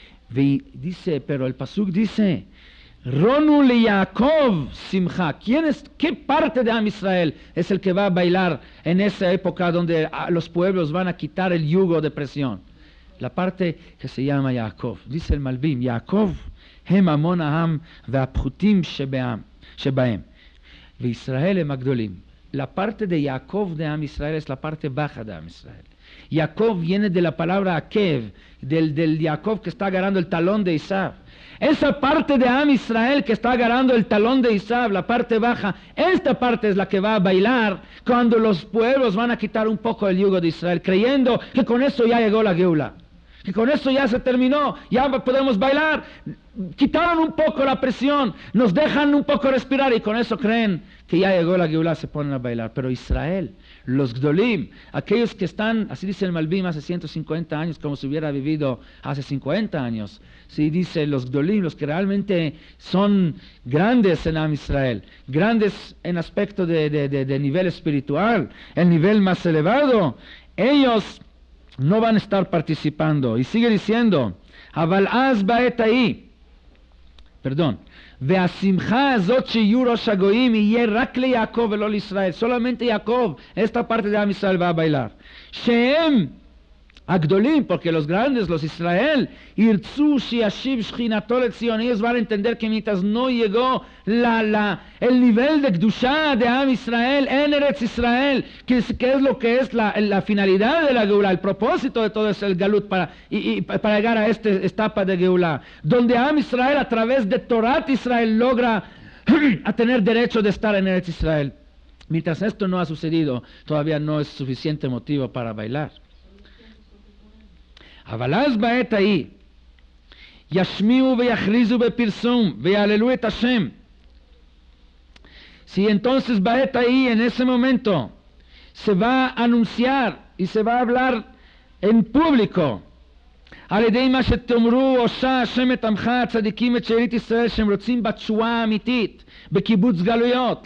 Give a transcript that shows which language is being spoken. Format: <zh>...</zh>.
<es>Dice, pero el pasuk dice, Ronu le Yaakov simcha. ¿Qué parte de Am Israel es el que va a bailar en esa época donde los pueblos van a quitar el yugo de presión? La parte que se llama Yaakov. Dice el Malbim,</es> <he>Yaakov הם המון העם והפחותים שבהם וישראל הם הגדולים.</he> <es>La parte de Jacob de Am Israel es la parte baja de Am Israel. Jacob viene de la palabra Akev, del Jacob que está agarrando el talón de Isab. Esa parte de Am Israel que está agarrando el talón de Isab, la parte baja, esta parte es la que va a bailar cuando los pueblos van a quitar un poco el yugo de Israel, creyendo que con eso ya llegó la Geula. que con eso ya se terminó, ya podemos bailar. Quitaron un poco la presión, nos dejan un poco respirar y con eso creen que ya llegó la Geulá, se ponen a bailar. Pero Israel, los Gdolim, aquellos que están, así dice el Malbim, hace 150 años, como si hubiera vivido hace 50 años, sí, dice los Gdolim, los que realmente son grandes en Am Israel, grandes en aspecto de nivel espiritual, el nivel más elevado, ellos no van a estar participando. Y sigue diciendo,</es> <he>Aval az ba'et ahí,</he> <es>perdón,</es> <he>והשמחה הזאת שיהיו ראש הגויים יהיה רק ליעקב ולא לישראל.</he> <es>solamente Jacob, esta parte de Am Israel va a bailar.</es> <he>שהם הגדולים,</he> <es>porque los grandes, los Israel,</es> <he>ירצו שישיב שכינתו לציון.</he> <es>ellos van a entender que mientras no llegó el nivel de Kedushá de Am Israel en Eretz Israel, que es lo que es la finalidad de la Geulá, el propósito de todo es el Galut para llegar a esta etapa de Geulá, donde Am Israel a través de Torat Israel logra a tener derecho de estar en Eretz Israel. Mientras esto no ha sucedido, todavía no es suficiente motivo para bailar.</es> <he>אבל אז בעת ההיא ישמיעו ויכריזו בפרסום ויעללו את השם.</he> <es>Si entonces</es> <he>בעת ההיא,</he> <es>en ese momento, se va a anunciar y se va a hablar en público</es> <he>על ידי מה שתאמרו הושע השם את עמך הצדיקים את שארית ישראל שהם רוצים בתשועה האמיתית בקיבוץ גלויות.</he>